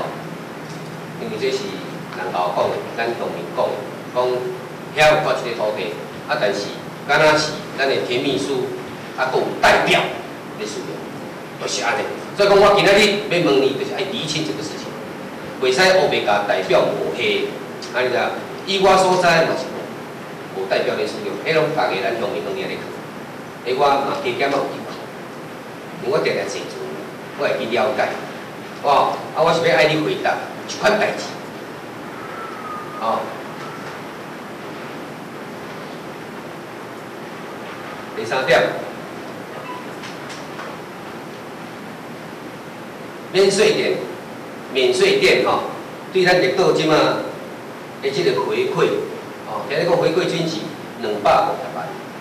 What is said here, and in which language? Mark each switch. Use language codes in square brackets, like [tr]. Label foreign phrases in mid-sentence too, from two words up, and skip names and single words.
[nan] 因为这是人甲我讲的，咱农民讲的，讲遐有拨即个土地，啊，但是敢若是咱的田秘书，啊，佫有代表咧使用，就是安尼。所以讲，我今仔日要问你，就是爱厘清这个事情。袂使黑白甲代表无黑，安尼啦。以我所知嘛是无代表咧使用，迄拢大家咱乡民拢掠咧去。我嘛加减嘛有入去，因为我常常坐船，我会去了解。我是要爱你回答一款代志，第3点，免税店对咱绿岛即马的即个回馈，听你讲回馈金是250万，